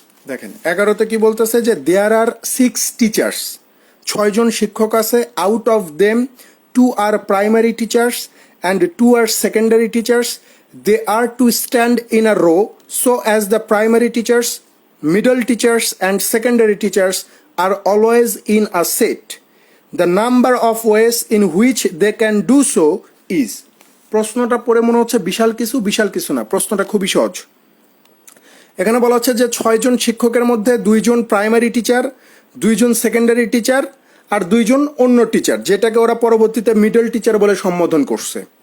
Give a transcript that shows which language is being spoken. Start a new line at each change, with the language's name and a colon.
Bangla: দেখেন 11তে কি বলতেছে যে
English: there are 6 teachers,
Bangla: 6জন শিক্ষক আছে,
English: Out of them 2 are primary teachers and 2 are secondary teachers, they are to stand in a row so as the primary teachers, middle teachers and secondary teachers are always in a set. The number of ways in which they can do so is.
Bangla: প্রশ্নটা পড়ে মনে হচ্ছে বিশাল কিছু না, প্রশ্নটা খুবই সহজ। এখানে বলা হচ্ছে যে 6জন শিক্ষকের মধ্যে 2জন প্রাইমারি টিচার, 2জন সেকেন্ডারি টিচার আর 2জন অন্য টিচার, যেটাকে ওরা পরবর্তীতে মিডল টিচার বলে সম্বোধন করছে।